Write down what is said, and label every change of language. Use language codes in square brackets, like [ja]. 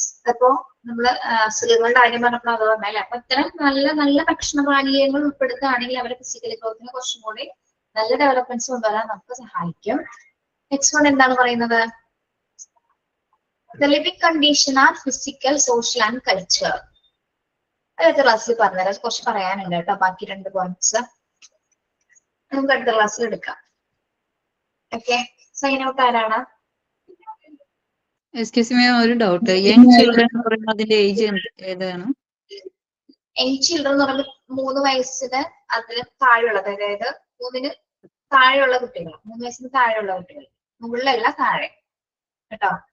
[ml] അപ്പോ നമ്മള് അസുഖങ്ങളുടെ കാര്യം പറഞ്ഞപ്പോൾ അത് പറഞ്ഞല്ലേ. അപ്പൊ ഇത്തരം നല്ല നല്ല ഭക്ഷണപാനീയങ്ങൾ ഉൾപ്പെടുത്തുകയാണെങ്കിൽ അവരുടെ ഫിസിക്കൽ ഗ്രോത്തിന് കുറച്ചും കൂടി നല്ല ഡെവലപ്മെന്റ്സ് കൊണ്ടുവരാൻ നമുക്ക് സഹായിക്കും. നെക്സ്റ്റ് വൺ എന്താണ് പറയുന്നത്? [en] The living condition are physical, social and culture. [ml] അടുത്ത ക്ലാസ്സിൽ പറഞ്ഞുതരാം. കുറച്ച് പറയാനുണ്ട് കേട്ടോ. ബാക്കി 2 പോയിന്റ്സ് നമുക്ക് അടുത്ത ക്ലാസ്സിൽ എടുക്കാം. ഓക്കെ, സൈൻ ഔട്ട് ആരാണ്? എക്സ്ക്യൂസ് മീ, ഒരു ഡൗട്ട്. യങ് ചിൽഡ്രൻ എന്ന് പറയുമ്പോൾ അതിന്റെ ഏജ് ഏതാണ്? യങ് ചിൽഡ്രൻ എന്ന് പറയുമ്പോൾ 3 വയസ്സിന് അതിന് താഴെയുള്ളത്, അതായത് 3 താഴെയുള്ള കുട്ടികൾ, 3 വയസ്സിന് താഴെയുള്ള കുട്ടികൾ, മുകളിലല്ല താഴെ കേട്ടോ.